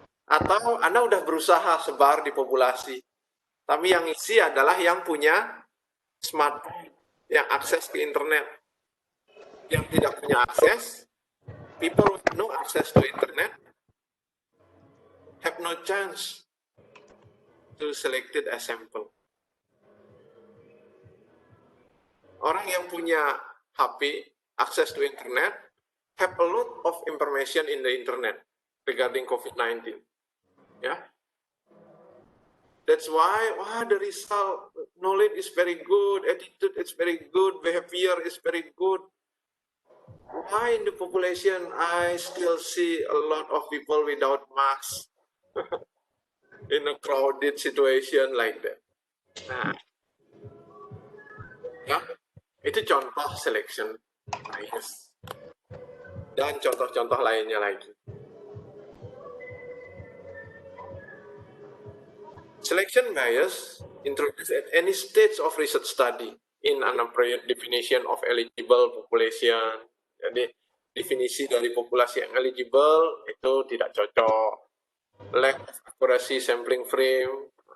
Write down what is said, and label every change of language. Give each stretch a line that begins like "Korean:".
Indonesian: Atau Anda udah berusaha sebar di populasi, tapi yang isi adalah yang punya smartphone, yang akses ke internet. Yang tidak punya akses,
English: people with no access to internet, have no chance to selected as sample.
Indonesian: Orang yang punya HP,
English: access to internet, have a lot of information in the internet regarding COVID-19. Yeah, that's why the result, knowledge is very good, attitude is very good, behavior is very good. Why in the population I still see a lot of people without mask in a crowded situation like that?
Indonesian: Nah, ya, itu contoh selection bias. Dan contoh-contoh lainnya lagi.
English: Selection bias introduced at any stage of research study in an appropriate definition of eligible population.
Indonesian: Jadi definisi dari populasi yang eligible itu tidak cocok.
English: Lack of accuracy sampling frame.